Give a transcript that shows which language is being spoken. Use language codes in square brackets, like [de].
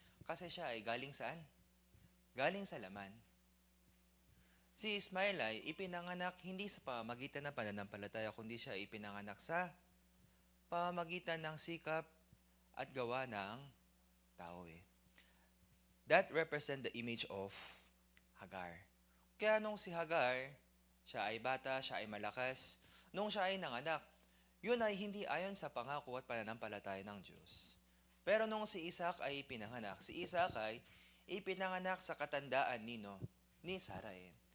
[tl] Kasi siya ay galing saan? Galing sa laman. Si Ismael ay ipinanganak hindi sa pamamagitan ng pananampalataya, kundi siya ay ipinanganak sa pamamagitan ng sikap at gawa ng tao eh. [en] That represent the image of Hagar. [tl] Kaya nung si Hagar, siya ay bata, siya ay malakas, nung siya ay nanganak, yun ay hindi ayon sa pangako at pananampalataya ng Diyos. Pero nung si Isaac ay ipinanganak, si Isaac ay ipinanganak sa katandaan ni Sarai.